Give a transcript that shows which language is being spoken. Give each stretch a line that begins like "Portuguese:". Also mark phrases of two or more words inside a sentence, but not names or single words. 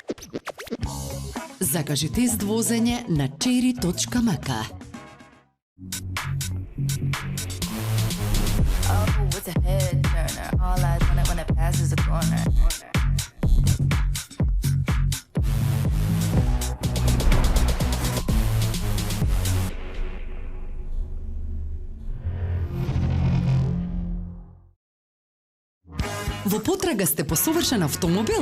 Macedonian: Закажи тест возење на cherry.mk.
English: Oh, it's a head turner. All eyes on it when it passes the corner.
Macedonian: Во потрага сте по совршен автомобил?